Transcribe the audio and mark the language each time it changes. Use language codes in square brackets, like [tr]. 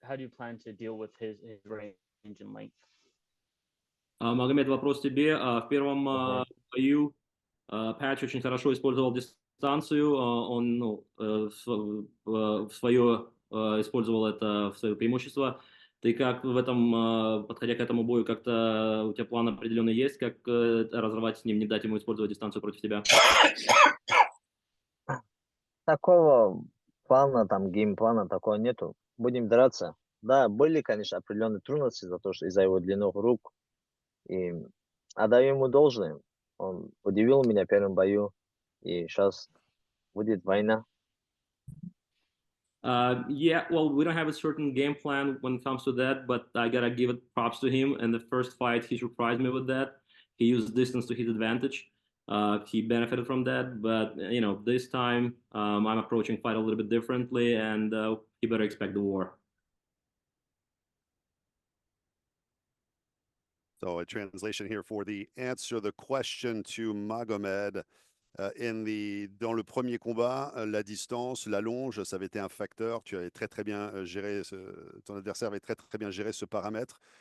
[en] How do you plan to deal with his range and length? [ru] Магомед, вопрос тебе. В первом бою Патч очень хорошо использовал дистанцию. Он в свое использовал это в свое преимущество. Ты как в этом, подходя к этому бою, как-то у тебя план определенный есть, как разорвать с ним, не дать ему использовать дистанцию против тебя? Такого плана, там, геймплана такого нету. Будем драться. Да, были, конечно, определенные трудности из-за его длинных рук. И отдаю ему должное. Он удивил меня в первом бою. И сейчас будет война. [en] Yeah, well, we don't have a certain game plan when it comes to that, but I gotta give it props to him. In the first fight, he surprised me with that. He used distance to his advantage. He benefited from that, but this time I'm approaching fight a little bit differently, and he better expect the war. So a translation here for the answer, the question to Magomed. [fr] Dans le premier combat, la distance, la longe, ça avait été un facteur. Tu avais très bien géré, ton adversaire avait très bien géré ce paramètre.